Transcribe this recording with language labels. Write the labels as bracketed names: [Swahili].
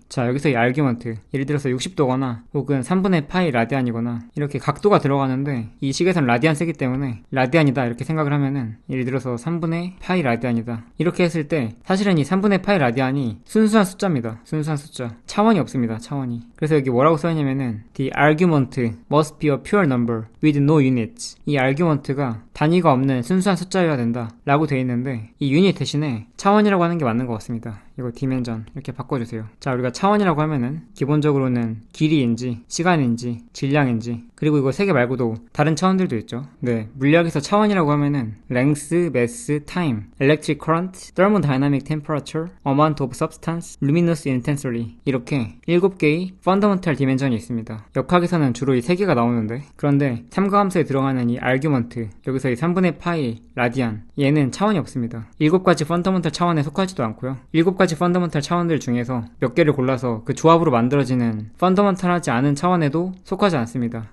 [Korean] 자, 여기서 이 argument 예를 들어서 60도거나 혹은 3분의 파이 라디안이거나 이렇게 각도가 들어가는데 이 식에서는 라디안 쓰기 때문에 라디안이다 이렇게 생각을 하면은, 예를 들어서 3분의 파이 라디안이다 이렇게 했을 때 사실은 이 3분의 파이 라디안이 순수한 숫자입니다. 순수한 숫자. 차원이 없습니다. 차원이. 그래서 여기 뭐라고 써있냐면은 [English] The argument must be a pure number with no units. [Korean] 이 argument가 단위가 없는 순수한 숫자여야 된다 라고 되어 있는데, 이 유닛 대신에 차원이라고 하는 게 맞는 것 같습니다. 이거 디멘전 이렇게 바꿔주세요. 자, 우리가 차원이라고 하면은 기본적으로는 길이인지 시간인지 질량인지, 그리고 이거 세 개 말고도 다른 차원들도 있죠. 네, 물리학에서 차원이라고 하면은 [English] length, mass, time, electric current, thermodynamic temperature, amount of substance, luminous intensity [Korean] 이렇게 7개의 [English] fundamental dimension [Korean] 이 있습니다. 역학에서는 주로 이 3개가 나오는데, 그런데 삼각함수에 들어가는 이 argument, 여기서 이 3분의 파이 라디안, 얘는 차원이 없습니다. 7가지 fundamental 차원에 속하지도 않고요. 7가지 가지 펀더먼탈 차원들 중에서 몇 개를 골라서 그 조합으로 만들어지는 펀더먼탈하지 않은 차원에도 속하지 않습니다.